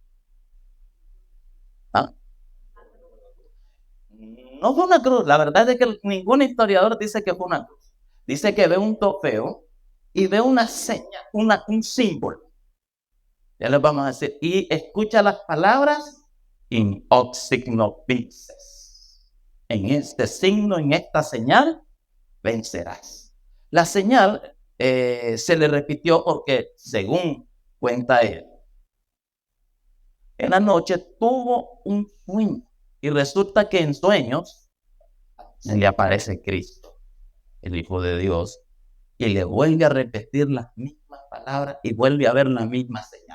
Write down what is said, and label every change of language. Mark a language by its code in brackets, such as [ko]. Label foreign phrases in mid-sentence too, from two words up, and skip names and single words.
[es] ¿Ah? No fue una cruz. La verdad es que ningún historiador dice que fue una cruz. Dice que ve un trofeo y ve una seña, un símbolo. Ya les vamos a decir. Y escucha las palabras [la] in hoc signo vinces. [es] En este signo, en esta señal, vencerás. La señal se le repitió porque, según cuenta él, en la noche tuvo un sueño. Y resulta que en sueños se le aparece Cristo, el Hijo de Dios, y le vuelve a repetir las mismas palabras y vuelve a ver la misma señal.